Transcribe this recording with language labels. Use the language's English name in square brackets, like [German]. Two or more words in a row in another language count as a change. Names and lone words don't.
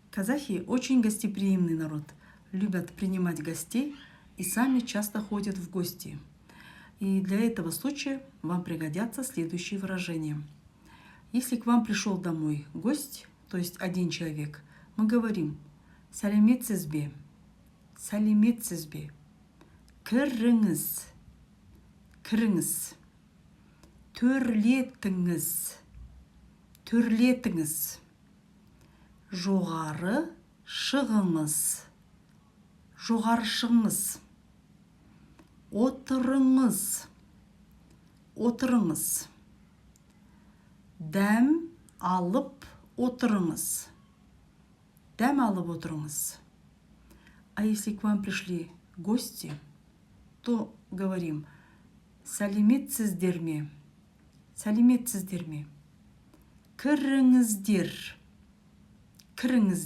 [Russian] Казахи очень гостеприимный народ, любят принимать гостей и сами часто ходят в гости. И для этого случая вам пригодятся следующие выражения. Если к вам пришел домой гость, то есть один человек, мы говорим [Kazakh] «Сәлеметсіз бе», «Сәлеметсіз бе», «Кіріңіз», «Кіріңіз», «Төрлетіңіз», «Төрлетіңіз», «Жоғары шығыңыз», «Жоғары шығыңыз», «Отырыңыз», «Отырыңыз», «Дәм алып отырыңыз», «Дәм алып отырыңыз». [Russian] А если к вам пришли гости, то говорим [Kazakh] «Сәлеметсіздер ме», «Сәлеметсіздер ме», «Кіріңіздер», «Кіріңіздер».